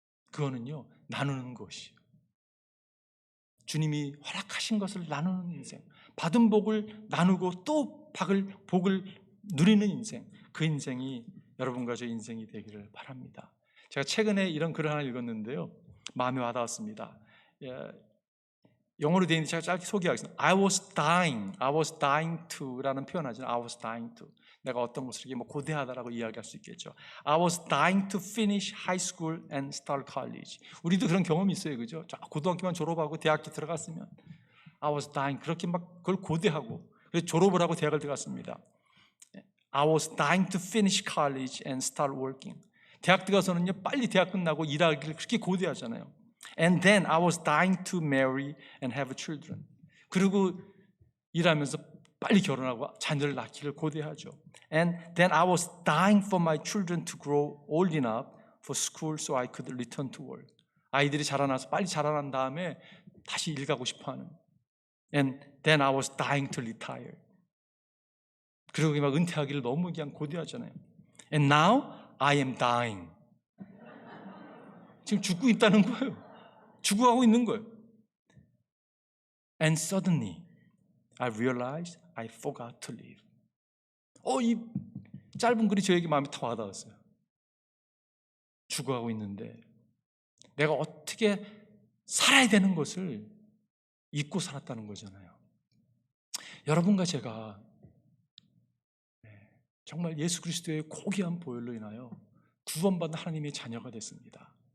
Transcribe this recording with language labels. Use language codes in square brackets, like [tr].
[ko] 그거는요 나누는 것이에요. 주님이 허락하신 것을 나누는 인생, 받은 복을 나누고 또 복을 누리는 인생, 그 인생이 여러분과 저 인생이 되기를 바랍니다. 제가 최근에 이런 글을 하나 읽었는데요, 마음에 와닿았습니다. 영어로 되어 있는데 제가 짧게 소개하겠습니다. [en] I was dying to [ko] 라는 표현하죠. [en] I was dying to. [ko] 내가 어떤 것을 이렇게 고대하다라고 이야기할 수 있겠죠. [en] I was dying to finish high school and start college. [ko] 우리도 그런 경험이 있어요, 그죠? 고등학교만 졸업하고 대학교 들어갔으면 [en] I was dying, [ko] 그렇게 막 그걸 고대하고 그래서 졸업을 하고 대학을 들어갔습니다. [en] I was dying to finish college and start working. [ko] 대학 들어가서는요, 빨리 대학 끝나고 일하기를 그렇게 고대하잖아요. [en] And then I was dying to marry and have children. [ko] 그리고 일하면서 빨리 결혼하고 자녀를 낳기를 고대하죠. [en] And then I was dying for my children to grow old enough for school so I could return to work. [ko] 아이들이 자라나서 빨리 자라난 다음에 다시 일 가고 싶어하는. [en] And then I was dying to retire. [ko] 그리고 막 은퇴하기를 너무 그냥 고대하잖아요. [en] And now I am dying. [ko] 지금 죽고 있다는 거예요. 죽어가고 있는 거예요. [en] And suddenly I realized I forgot to live. [ko] 이 짧은 글이 저에게 마음에 다 와닿았어요. 죽어가고 있는데 내가 어떻게 살아야 되는 것을 잊고 살았다는 거잖아요. 여러분과 제가 정말 예수 그리스도의 고귀한 보혈로 인하여 구원받은 하나님의 자녀가 됐습니다.